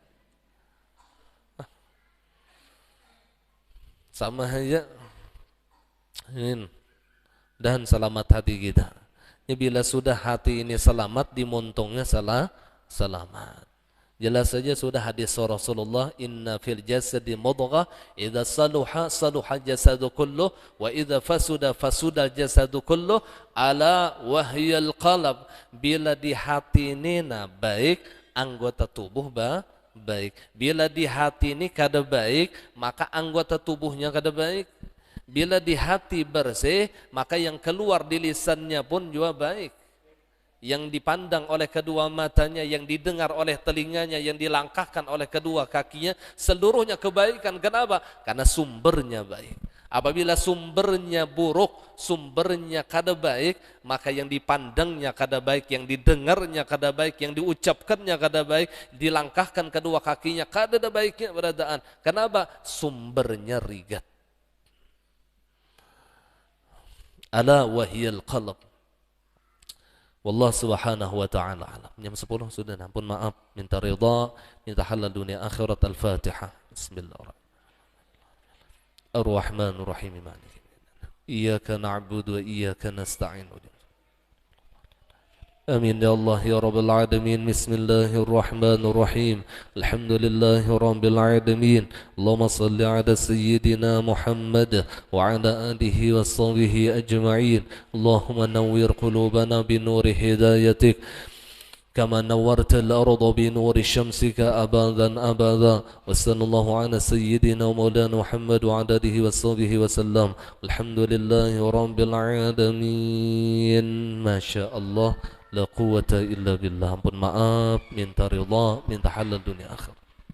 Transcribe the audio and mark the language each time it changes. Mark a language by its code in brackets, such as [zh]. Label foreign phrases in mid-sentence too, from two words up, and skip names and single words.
[bjn] Sama aja. Dan selamat hati kita. Ya, bila sudah hati ini selamat, dimontongnya selamat. Jelas saja sudah hadis Rasulullah, [ar] إن في الجسد مضغة، إذا صلحت صلح الجسد كله، وإذا فسدت فسد الجسد كله، ألا وهي القلب. [bjn] Bila di hati ini baik, anggota tubuh baik. Bila di hati ini kada baik, maka anggota tubuhnya kada baik. Bila di hati bersih, maka yang keluar di lisannya pun juga baik. Yang dipandang oleh kedua matanya, yang didengar oleh telinganya, yang dilangkahkan oleh kedua kakinya, seluruhnya kebaikan. Kenapa? Karena sumbernya baik. Apabila sumbernya buruk, sumbernya kada baik, maka yang dipandangnya kada baik, yang didengarnya kada baik, yang diucapkannya kada baik, dilangkahkan kedua kakinya kada ada baiknya beradaan. Kenapa? Sumbernya rigat. [ar] ألا وهي القلب. والله سبحانه وتعالى أعلم. [bjn] Jam 10 sudah, ampun maaf, minta ridha, minta halal dunia akhirat. [ar] Al-Fatihah. Bismillahirrahmanirrahim. الرحمن الرحيم. إياك نعبد وإياك نستعين. آمين يا الله يا رب العالمين. بسم الله الرحمن الرحيم. الحمد لله رب العالمين. اللهم صل على سيدنا محمد وعلى آله وصحبه أجمعين. اللهم نور قلوبنا بنور هدايتك كما نورت الأرض بنور شمسك أبدا أبدا. وصلى الله على سيدنا ومولانا محمد وعلى آله وصحبه وسلم. الحمد لله رب العالمين. ما شاء الله لا قوة إلا بالله. [bjn] Ampun maaf, minta ridha, minta halal dunia akhir.